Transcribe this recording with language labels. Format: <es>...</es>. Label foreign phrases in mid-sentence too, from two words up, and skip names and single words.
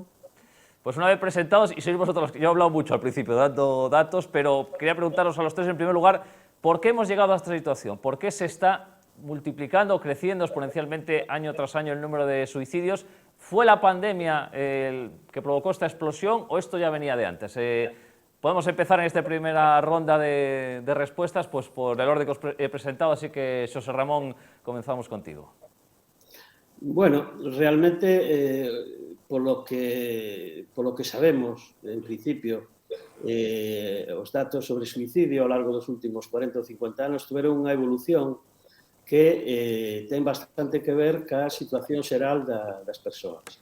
<es>Pues una vez presentados, y sois vosotros los que yo he hablado mucho al principio dando datos, pero quería preguntaros a los tres en primer lugar, ¿por qué hemos llegado a esta situación? ¿Por qué se está multiplicando, creciendo exponencialmente año tras año el número de suicidios? ¿Fue la pandemia el que provocó esta explosión o esto ya venía de antes? Podemos empezar en esta primera ronda de respuestas pues por el orden que os he presentado, así que, Xosé Ramón, comenzamos contigo. Bueno, realmente, por lo que sabemos, en principio,</es> <gl>os datos sobre suicidio ao largo dos últimos 40 ou 50 anos tiveron unha evolución que ten bastante que ver ca situación xeral das persoas.</gl>